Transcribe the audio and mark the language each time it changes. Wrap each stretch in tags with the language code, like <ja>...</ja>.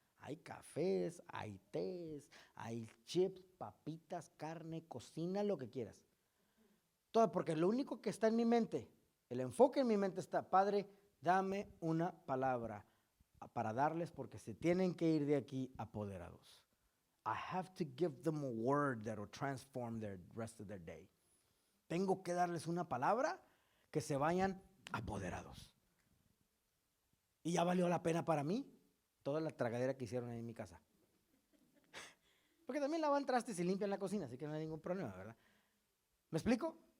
<es>Hay cafés, hay tés, hay chips, papitas, carne, cocina, lo que quieras. Todo, porque lo único que está en mi mente, el enfoque en mi mente está, Padre, dame una palabra para darles porque se tienen que ir de aquí apoderados.</es> <en>I have to give them a word that will transform the rest of their day.</en> <es>Tengo que darles una palabra que se vayan apoderados. Y ya valió la pena para mí toda la tragadera que hicieron ahí en mi casa. Porque también lavan trastes y limpian la cocina, así que no hay ningún problema, ¿verdad? ¿Me explico?</es>